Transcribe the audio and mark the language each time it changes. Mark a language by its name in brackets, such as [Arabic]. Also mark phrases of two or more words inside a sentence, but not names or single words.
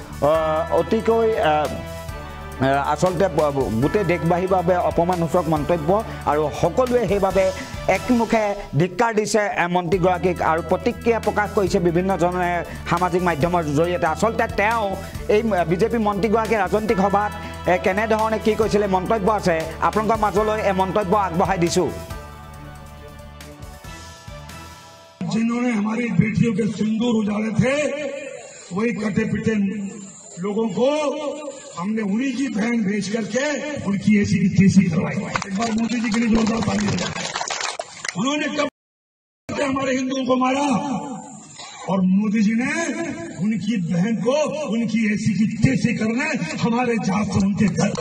[Assamese] অতিকৈ আসলতে গোটেই দেশবাসীৰ বাবে অপমানসূচক মন্তব্য আৰু সকলোৱে সেইবাবে একমুখে ধিক্কাৰ দিছে মন্ত্ৰীগৰাকীক আৰু প্ৰতিক্ৰিয়া প্ৰকাশ কৰিছে বিভিন্নজনে সামাজিক মাধ্যমৰ জৰিয়তে আসলতে তেওঁ এই বিজেপি মন্ত্ৰীগৰাকী ৰাজনৈতিক সভাত কেনেধৰণে কি কৈছিলে মন্তব্য আছে আপোনালোকৰ মাজলৈ এই মন্তব্য আগবঢ়াই দিছো [Hindi] जिन्होंने हमारी बेटियों के सिंदूर उजाड़े थे वही कटे पिटे लोगों को हमने उन्हीं की बहन भेज करके उनकी ऐसी की तैसी करवाई एक बार मोदी जी के लिए जोरदार ताली उन्होंने कब हमारे हिंदुओं को मारा और मोदी जी ने उनकी बहन को उनकी ऐसी की तैसी करने हमारे जहाज से उनके घर